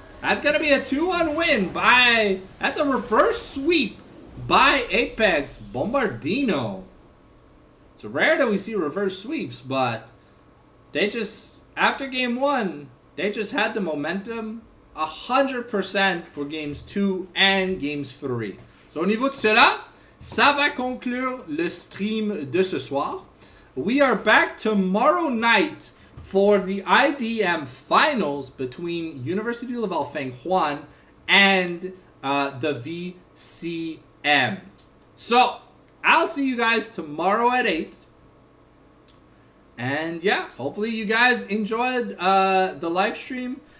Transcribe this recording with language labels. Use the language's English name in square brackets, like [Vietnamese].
[English] That's gonna be a 2-1 win by. That's a reverse sweep by Apex Bombardino. It's rare that we see reverse sweeps, but they just, after game 1, they just had the momentum 100% for games 2 and games 3. [French] So au niveau de cela, ça va conclure le stream de ce soir. [English] We are back tomorrow night for the IDM finals between University of Alfeng Juan and the VCM. So, I'll see you guys tomorrow at 8. And yeah, hopefully you guys enjoyed the live stream.